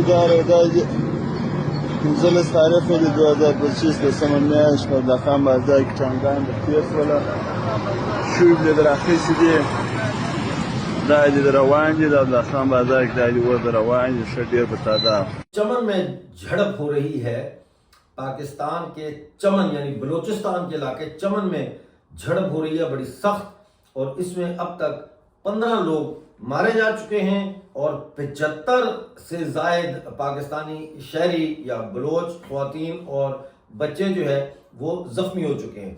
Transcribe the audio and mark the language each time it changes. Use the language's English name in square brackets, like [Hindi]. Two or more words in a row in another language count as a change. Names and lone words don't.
[Pashto] دا 15 تاریخ دی 2025 دسمبر میاشت په بولدکان بازار کې ټانګان د تیر شوله شوب دې راخیستې دي. دا دې روان دي د بولدکان بازار کې، دا دې ور روان دي ښه ډېر په تعداد. [Urdu] چمن میں جھڑپ ہو رہی ہے، پاکستان کے چمن یعنی بلوچستان کے علاقے چمن میں جھڑپ ہو رہی ہے بڑی سخت، اور اس میں اب تک 15 لوگ مارے جا چکے ہیں اور 75 سے زائد پاکستانی شہری یا بلوچ خواتین اور بچے جو ہے وہ زخمی ہو چکے ہیں۔